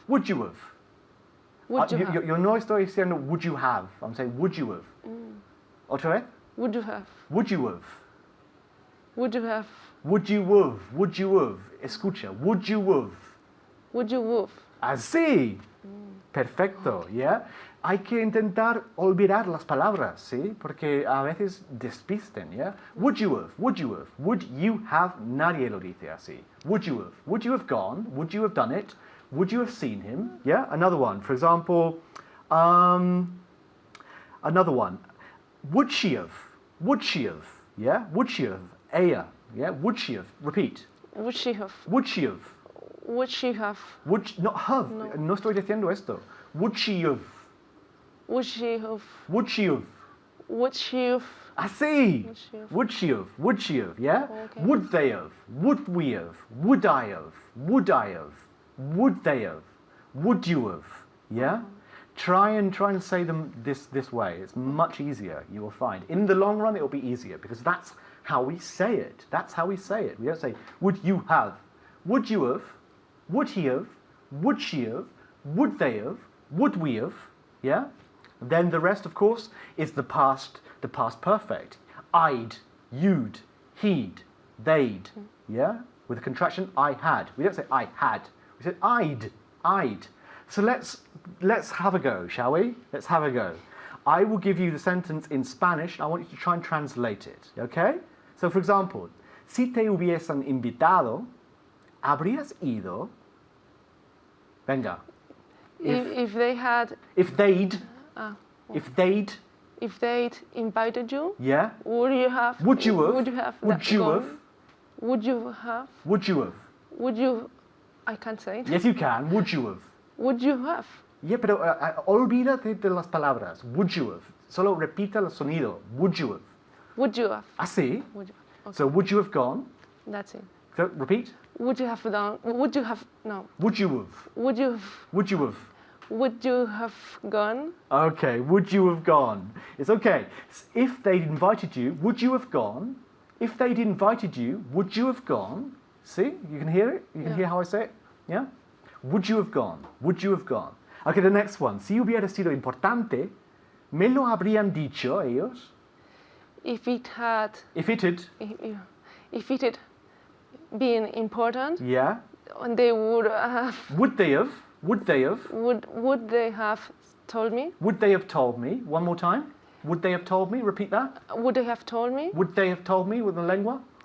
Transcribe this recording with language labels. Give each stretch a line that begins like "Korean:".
English: Would you have? Would you have?
Spanish: Yo no estoy diciendo
English: would you have. I'm saying would you have.
Spanish: Otra vez?
English: Would you have? Would you have? Would you have? Would you have? Would you have?
Spanish: Escucha.
English: Would you have? Would you have?
Spanish: Así. Perfecto, ¿ya? Hay que intentar olvidar las palabras, ¿sí? Porque a veces despisten, ¿ya?
English: Would you have, would you have, would you have,
Spanish: nadie lo dice así.
English: Would you have gone, would you have done it, would you have seen him, yeah? Another one, for example, another one, would she have, yeah? Would she have, ella, yeah? Would she have, repeat. Would she have? Would she have, Would she have? not have,
Spanish: no estoy diciendo esto.
English: Would she have, Would she have? would she have, Would she have?
Spanish: así.
English: Would she have? Would she have, yeah? Okay. Would they have, would we have, would I have, would they have, would you have, yeah? Try and say them this way. It's much easier, you will find. In the long run, it will be easier because that's how we say it. That's how we say it. We don't say, would you have, would you have, would he have, would she have, would they have, would we have, yeah? Then the rest, of course, is the past perfect. I'd, you'd, he'd, they'd, yeah? With a contraction, I had. We don't say I had. We say I'd. So let's have a go, shall we? Let's have a go. I will give you the sentence in Spanish, and I want you to try and translate it, okay? So, for example,
Spanish: si te hubiesen invitado, ¿habrías ido? Venga.
English: If they had, If they'd if they'd invited you, yeah? would you have? Would you have? Would you have? Would you gone? have? Would you have? Would you have? Would you? I can't say it. Yes, you can. Would you have? Would you have? Yeah,
Spanish: pero olvídate de las palabras.
English: Would you have?
Spanish: Solo repita el sonido.
English: Would you have? Would you have?
Spanish: Así.
English: Would you? Okay. So, would you have gone? That's it. So, repeat. Would you have done? Would you have? No. Would you have? Would you? Would you have? Would you have gone? Okay, would you have gone? It's okay. If they'd invited you, would you have gone? If they'd invited you, would you have gone? See? You can hear it? You can hear how I say it? Yeah? Would you have gone? Would you have gone? Okay, the next one.
Spanish: Si hubiera sido importante, ¿me lo habrían dicho ellos?
English: If it had, If it had, if it had been important, yeah. they would have. Would they have? Would they have? Would they have told me? Would they have told me? One more time. Would they have told me? Repeat that. Would they have told me? Would they have told me with the lengua?